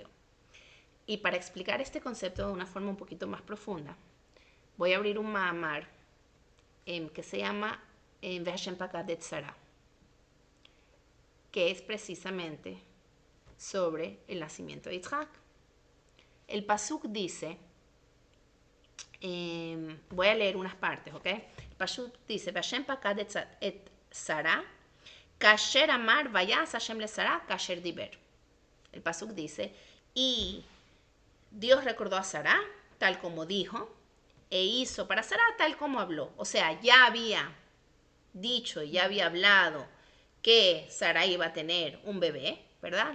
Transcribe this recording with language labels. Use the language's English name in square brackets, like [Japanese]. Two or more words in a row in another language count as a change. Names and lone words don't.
[Spanish] Y para explicar este concepto de una forma un poquito más profunda, voy a abrir un Mahamar que se llama Ve'Hashem Pakad et Sarah, que es precisamente sobre el nacimiento de Yitzhak. El pasuk dice, voy a leer unas partes, ¿ok? El pasuk dice, [Hebrew] וה' פקד את שרה כאשר אמר ויעש ה' לשרה כאשר דבר. [Spanish] El pasuk dice, y Dios recordó a Sarah tal como dijo, e hizo para Sarah tal como habló. O sea, ya había dicho, ya había hablado que Sarah iba a tener un bebé, ¿verdad?